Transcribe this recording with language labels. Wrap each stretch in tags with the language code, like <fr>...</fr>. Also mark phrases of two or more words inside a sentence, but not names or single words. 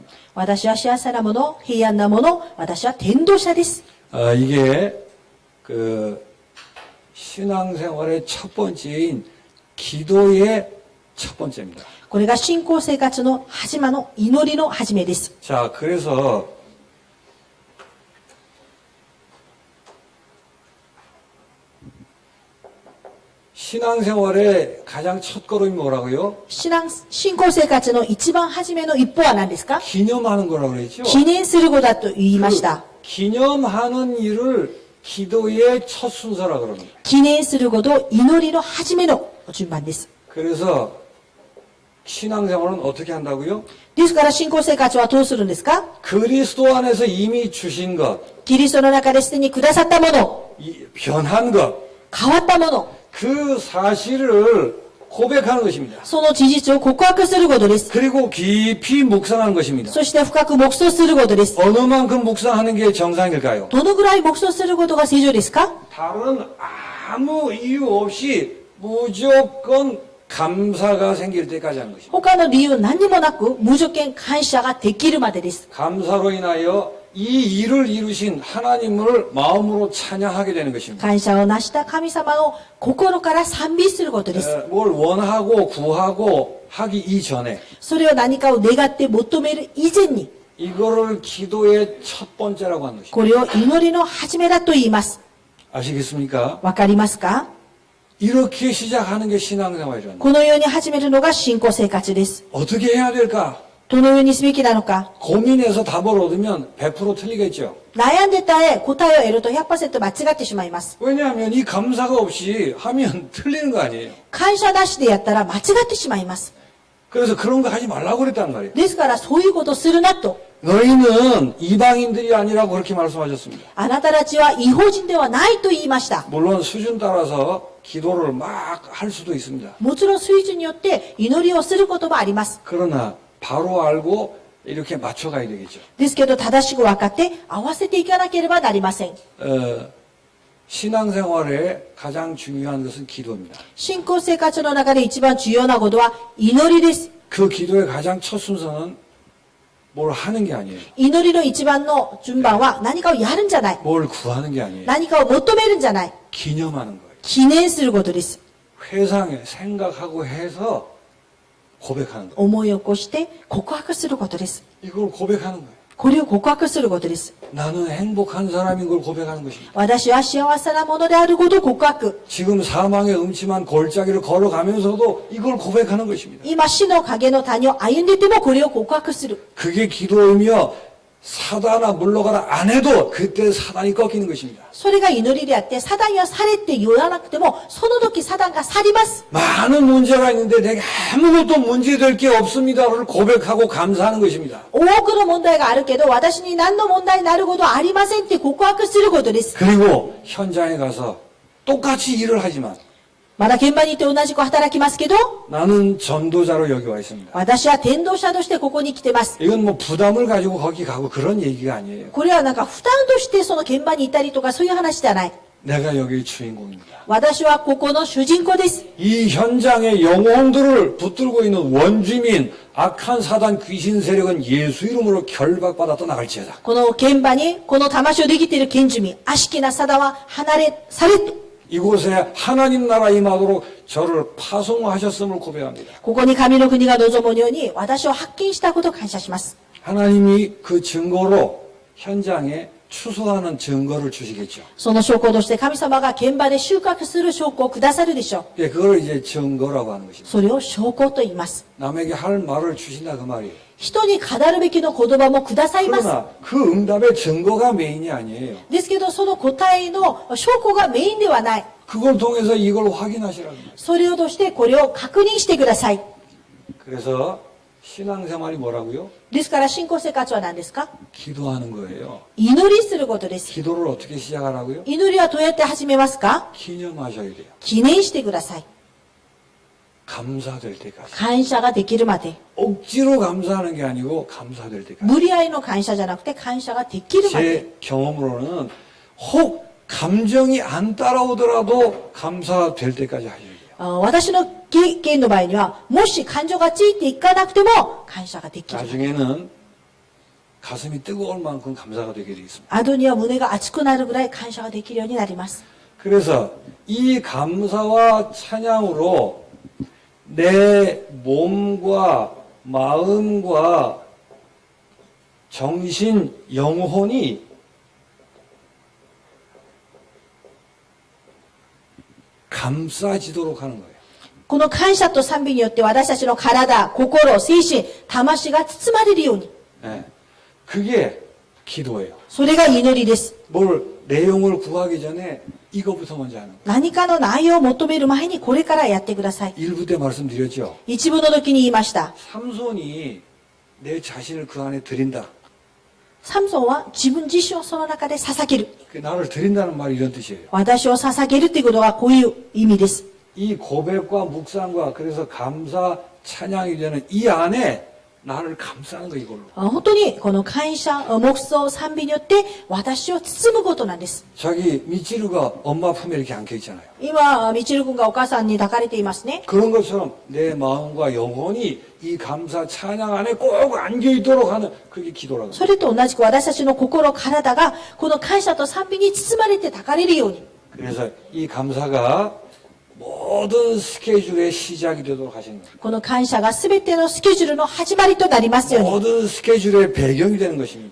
<ja>私は幸せなもの、平安なもの、私は伝道者です。</ja> <ko>이게 그 신앙생활의 첫 번째인 기도의 첫 번째입니다.</ko> <ja>これが信仰生活の始まの祈りの始めです。</ja> <ko>자, 그래서 신앙생활의 가장 첫 걸음이 뭐라고요?</ko> <ja>信仰生活の一番初めの一歩は何ですか？</ja> <ko>기념하는 거라고 그랬죠?</ko> <ja>記念することだと言いました。</ja> <ko>기념하는 일을 기도의 첫 순서라 그럽니다.</ko> <ja>記念すること祈りの初めの順番です。</ja> <ko>그래서 신앙생활은 어떻게 한다고요?</ko> <ja>ですから信仰生活はどうするんですか？</ja> <ko>그리스도 안에서 이미 주신 것,</ko> <ja>キリストの中ですでにくださったもの、</ja> <ko>변한 것,</ko> <ja>変わったもの、</ja> <ko>그 사실을 고백하는 것입니다.</ko> <ja>その事実を告白することです。</ja> <ko>그리고 깊이 묵상하는 것입니다.</ko> <ja>そして深く黙想することです。</ja> <ko>어느 만큼 묵상하는 게 정상일까요?</ko> <ja>どのぐらい黙想することが正常ですか？</ja> <ko>다른 아무 이유 없이 무조건 감사가 생길 때까지 하는 것입니다.</ko> <ja>他の理由何にもなく無条件感謝ができるまでです。</ja> <ko>감사로 인하여 이 일을 이루신 하나님을 마음으로 찬양하게 되는 것입니다.</ko> <ja>感謝を成した神様を心から賛美することです。</ja> <ko>뭘 원하고 구하고 하기 이전에</ko> <ja>それを何かを願って求める以前に、</ja> <ko>이거를 기도의 첫 번째라고 하는 것입니다.</ko> <ja>これを祈りの始めだと言います。</ja> <ko>아시겠습니까?</ko> <ja>わかりますか？</ja> <ko>이렇게 시작하는 게 신앙생활이라는 거예요.</ko> <ja>このように始めるのが信仰生活です。</ja> <ko>어떻게 해야 될까?</ko> <ja>どのようにすべきなのか。</ja> <ko>고민해서 답을 얻으면 100% 틀리겠죠.</ko> <ja>悩んで答えを得ると 100% 間違ってしまいます。</ja> <ko>왜냐하면 이 감사가 없이 하면 틀리는 거 아니에요.</ko> <ja>感謝なしでやったら間違ってしまいます。</ja> <ko>그래서 그런 거 하지 말라고 그랬단 말이에요.</ko> <ja>ですからそういうことをするなと。</ja> <ko>너희는 이방인들이 아니라고 그렇게 말씀하셨습니다.</ko> <ja>あなたたちは異邦人ではないと言いました。</ja> <ko>물론 수준 따라서 기도를 막 할 수도 있습니다.</ko> <ja>もちろん水準によって祈りをすることもあります。</ja> <ko>그러나 바로 알고 이렇게 맞춰가야 되겠죠.</ko> <ja>ですけど正しく分かって合わせていかなければなりません。</ja> <ko>신앙생활에 가장 중요한 것은 기도입니다.</ko> <ja>信仰生活の中で一番重要なことは祈りです。</ja> <ko>그 기도의 가장 첫 순서는 뭘 하는 게 아니에요.</ko> <ja>祈りの一番の順番は何かをやるんじゃない。</ja> <ko>뭘 구하는 게 아니에요.</ko> <ja>何かを求めるんじゃない。</ja> <ko>기념하는 거예요.</ko> <ja>記念することです。</ja> <ko>회상해 생각하고 해서 고백하는 거예요.</ko> <ja>思い起こして告白することです。</ja> <ko>이걸 고백하는 거예요.</ko> <ja>これを告白することです。</ja> <ko>나는 행복한 사람인 걸 고백하는 것입니다.</ko> <ja>私は幸せなものであることを告白。</ja> <ko>지금 사망의 음침한 골짜기를 걸어가면서도 이걸 고백하는 것입니다.</ko> <ja>今死の影の谷を歩んでいてもこれを告白する。</ja> <ko>그게 기도이며 사단아 물러가라 안 해도 그때 사단이 꺾이는 것입니다.</ko> <ja>それが祈りであって、サダンやされって言わなくても、その時サダンが去ります。</ja> <ko>많은 문제가 있는데 내게 아무것도 문제될 게 없습니다를 고백하고 감사하는 것입니다.</ko> <ja>多くの問題があるけど、私に何の問題になることはありませんって告白することです。</ja> <ko>그리고 현장에 가서 똑같이 일을 하지만</ko> <ja>まだ現場に行って同じく働きますけど、</ja> <ko>나는 전도자로 여기 와 있습니다.</ko> <ja>私は伝道者としてここに来てます。</ja> <ko>이건 뭐 부담을 가지고 거기 가고 그런 얘기가 아니에요.</ko> <ja>これはなんか負担としてその現場にいたりとかそういう話じゃない。</ja> <ko>내가 여기 주인공입니다.</ko> <ja>私はここの主人公です。</ja> <ko>이 현장의 영혼들을 붙들고 있는 원주민 악한 사단 귀신 세력은 예수 이름으로 결박받아 떠나갈지어다.</ko> <ja>この現場にこの魂をできている賢寿民、悪しきなサダンは離れされと。</ja> <ko>이곳에 하나님 나라 임하도록 저를 파송하셨음을 고백합니다.</ko> <ja>ここに神の国が望むように私を発見したことを感謝します。</ja> <ko>하나님이 그 증거로 현장에 추수하는 증거를 주시겠죠.</ko> <ja>その証拠として神様が現場で収穫する証拠をくださるでしょう。</ja> <ko>예, 그걸 이제 증거라고 하는 것입니다.</ko> <ja>それを証拠と言います。</ja> <ko>남에게 할 말을 주신다 그 말이에요.</ko> <ja>人に語るべきの言葉もくださいます。</ja> <ko>그러나 그 응답의 증거가 메인이 아니에요.</ko> <ja>ですけどその答えの証拠がメインではない。</ja> <ko>그걸 통해서 이걸 확인하시라는 거예요.</ko> <ja>それを通してこれを確認してください。</ja> <ko>그래서 신앙생활이 뭐라고요?</ko> <ja>ですから信仰生活は何ですか？</ja> <ko>기도하는 거예요.</ko> <ja>祈りすることです。</ja> <ko>기도를 어떻게 시작하라고요?</ko> <ja>祈りはどうやって始めますか？</ja> <ko>기념하셔야 돼요.</ko> <ja>記念してください。</ja> <ko>감사될 때까지.</ko> <ja>感謝ができるまで。</ja> <ko>억지로 감사하는 게 아니고 감사될 때까지.</ko> <ja>無理やりの感謝じゃなくて感謝ができるまで。</ja> <ko>제 경험으로는 혹 감정이 안 따라오더라도 감사될 때까지 하셔야 돼요.</ko> <ja>私の経験の場合には、もし感情がついていかなくても感謝ができる。</ja> <ko>나중에는 가슴이 뜨거울 만큼 감사가 되게 되어 있습니다.</ko> <ja>後には胸が熱くなるぐらい感謝ができるようになります。</ja> <ko>그래서 이 감사와 찬양으로 내 몸과 마음과 정신, 영혼이 감싸지도록 하는 거예요.</ko> <ja>この感謝と賛美によって私たちの体、心、精神、魂が包まれるように。</ja> <ko>네. 그게 기도예요.</ko> <ja>それが祈りです。</ja> <ko>뭘 내용을 구하기 전에 이거부터 먼저 하는 거예요.</ko> <ja>何かの内容を求める前にこれからやってください。</ja> <ko>일부 때 말씀드렸죠.</ko> <ja>一部の時に言いました。</ja> <ko>삼손이 내 자신을 그 안에 드린다.</ko> <ja>サムソンは自分自身をその中で捧げる。</ja> <ko>그 나를 드린다는 말이 이런 뜻이에요.</ko> <ja>私を捧げるっていうことがこういう意味です。</ja> <ko>이 고백과 묵상과 그래서 감사 찬양이 되는 이 안에 나를 감싸는 거 이걸로.</ko> <ja>本当にこの感謝、黙想、賛美によって私を包むことなんです。</ja> <ko>자기 미치루가 엄마 품에 이렇게 안겨 있잖아요.</ko> <ja>今、みちる君がお母さんに抱かれていますね。</ja> <ko>그런 것처럼 내 마음과 영혼이 이 감사 찬양 안에 꼭 안겨 있도록 하는 그게 기도라고.</ko> <ja>それと同じく私たちの心、体がこの感謝と賛美に包まれて抱かれるように。</ja> <ko>그래서 이 감사가 모든 스케줄의 시작이 되도록 하시는 겁니다.</ko> <ja>この感謝がすべてのスケジュールの始まりとなりますように、</ja> <ko>모든 스케줄의 배경이 되는 것입니다.</ko>